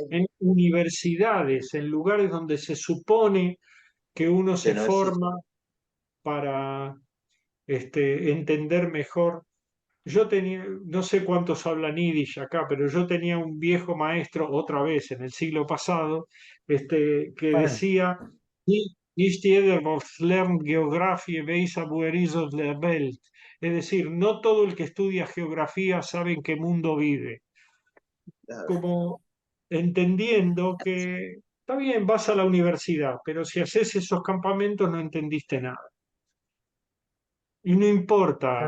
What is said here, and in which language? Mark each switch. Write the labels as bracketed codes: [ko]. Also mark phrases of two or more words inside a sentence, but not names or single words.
[es] en universidades, en lugares donde se supone que uno Que se no existe. forma para entender mejor. Yo tenía, no sé cuántos hablan Yiddish acá, pero yo tenía un viejo maestro, otra vez en el siglo pasado, que Bueno, decía, [yi] ניט יעדער, וואָס לערנט געאָגראַפֿיע, ווייסט וווּ איז דער וועלט. [es] Es decir, no todo el que estudia geografía sabe en qué mundo vive. Claro. Como entendiendo que está bien, vas a la universidad, pero si haces esos campamentos no entendiste nada. Y no importa